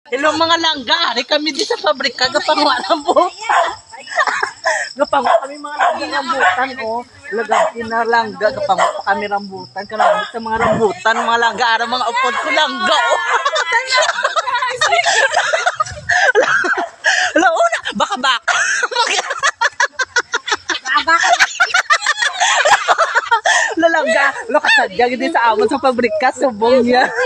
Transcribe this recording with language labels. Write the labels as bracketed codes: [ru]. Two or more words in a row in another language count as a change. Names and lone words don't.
[krj] Hello mga langga, hari kami di sa pabrika gapangwa ng buhok. Gapangwa kami mga langga rambutan oh. Lagati na langga gapangwa pa kami rambutan kanang sa mga rambutan mga langga ara mga upod ko langga oh. Ala una baka. Lalangga, lo kasadya gid sa amon sa pabrika subong niya.